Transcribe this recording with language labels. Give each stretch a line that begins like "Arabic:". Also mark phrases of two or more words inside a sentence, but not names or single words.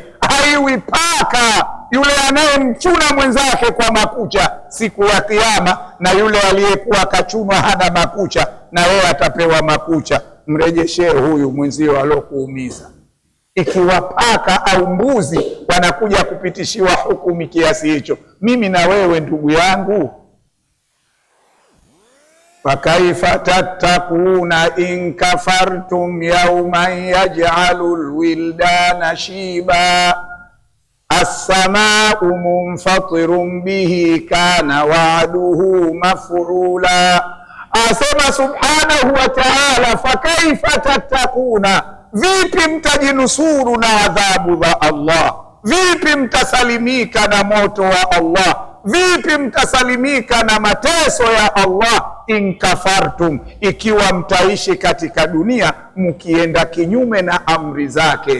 Swahili: Haiwi paka yule anayemchuna mwenzake kwa makucha siku ya Kiyama, na yule aliyekuwa kachunwa hana makucha, na yeye atapewa makucha. Mrejeshee huyu mwenzio alokuumiza. Ikiwa paka au mbuzi wanakuja kupitishiwa hukumu kiasi hicho, mimi na wewe ndugu yangu,
Arabic: فكيف تتقون إن كفرتم يوما يجعل الولدان شيبا السماء منفطر به كان وعده مفعولا.
Swahili: Asema
Arabic: سبحانه وتعالى, فكيف تتقون,
Swahili: vipi mtajinusuru na adhabu za Allah? Vipi mtasalimika na moto wa Allah? Vipi mtasalimika na mateso ya Allah
Arabic: إن كفرتم,
Swahili: ikiwa mtaishi katika dunia mkienda kinyume na amri zake.